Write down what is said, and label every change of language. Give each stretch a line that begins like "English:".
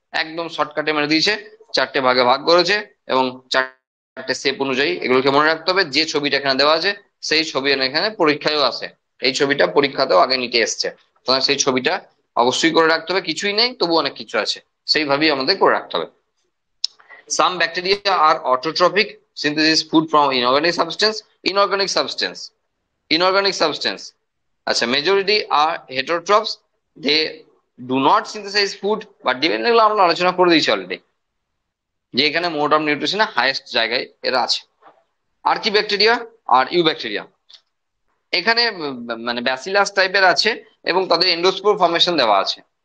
Bangla: একদম শর্টকাটে মেরে দিয়েছে, 4টে ভাগে ভাগ করেছে এবং 4টে শেপ অনুযায়ী এগুলোকে মনে রাখতে হবে। যে ছবিটা এখানে দেওয়া আছে সেই ছবি এখানে পরীক্ষায়ও আছে, এই ছবিটা পরীক্ষাতেও আগে নিতে এসছে, তোমার সেই ছবিটা অবশ্যই করে রাখতে হবে। কিছুই নেই তবু অনেক কিছু আছে, সেইভাবেই আমাদের করে রাখতে হবে।
English: Some bacteria are autotrophic, synthesis food from inorganic substance. Inorganic substance. Inorganic substance. আচ্ছা, majority are heterotrophs. They do not synthesize food, but depending
Bangla: আমরা আলোচনা করে দিয়েছি অলরেডি যে এখানে মোড অফ নিউট্রিশনে হাইয়েস্ট জায়গায় এরা আছে। আর কি ব্যাকটেরিয়া? Are you bacteria. এখানে মানে ব্যাসিলাস টাইপের আছে এবং তাদের এন্ডোস্পোর ফর্মেশন দেওয়া আছে।